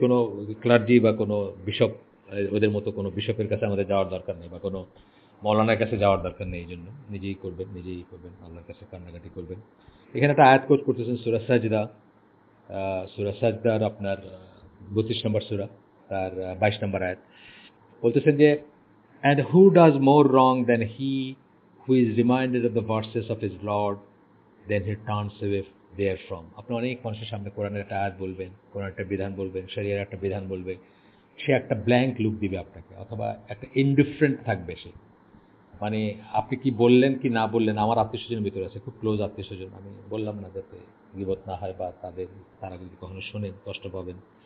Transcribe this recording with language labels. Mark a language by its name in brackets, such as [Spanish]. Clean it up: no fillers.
[Bangla] কোনো ক্লার্জি বা কোনো বিশপ, ওদের মতো কোনো বিশপের কাছে আমাদের যাওয়ার দরকার নেই, বা কোনো মৌলানার কাছে যাওয়ার দরকার নেই। এই জন্য নিজেই করবেন, আল্লাহর কাছে কান্নাকাটি করবেন। এখানে একটা আয়াত কোট করতেছেন সূরা সাজদা, সূরা সাজদার আপনার 32 নম্বর সূরা, তার 22 নম্বর আয়াত। বলতেছেন যে [English] And who does more wrong than he who is reminded of the verses of his Lord, then he turns away therefrom. [Bangla] আপনি অনেক মানুষের সামনে কোরআনের একটা আয়াত বলবেন, কোরআনের একটা বিধান বলবেন, শরিয়ার একটা বিধান বলবে, সে একটা ব্ল্যাঙ্ক লুক দিবে আপনাকে, অথবা একটা ইনডিফারেন্ট থাকবে সে। মানে আপনি কি বললেন কি না বললেন, আমার আত্মীয় স্বজনের ভিতরে আছে, খুব ক্লোজ আত্মীয় স্বজন, আমি বললাম না যাতে গীবত না হয় বা তারা যদি কখনো শোনেন কষ্ট পাবেন।